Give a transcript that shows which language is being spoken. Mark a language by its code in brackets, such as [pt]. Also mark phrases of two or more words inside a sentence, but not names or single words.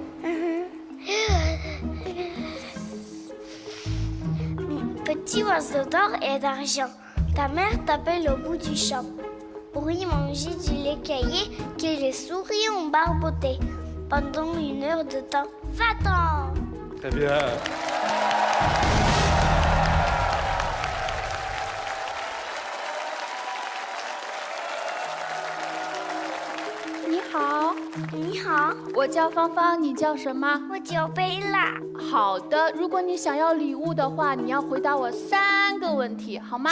[fr] Petit oiseau d'or et d'argent, ta mère t'appelle au bout du champ. Pour y manger du lait caillé que les souris ont barboté. Pendant 1 heure de temps, va-t'en! Très bien. [zh] 你好，我叫芳芳，你叫什么？我叫贝拉。好的，如果你想要礼物的话，你要回答我3个问题，好吗？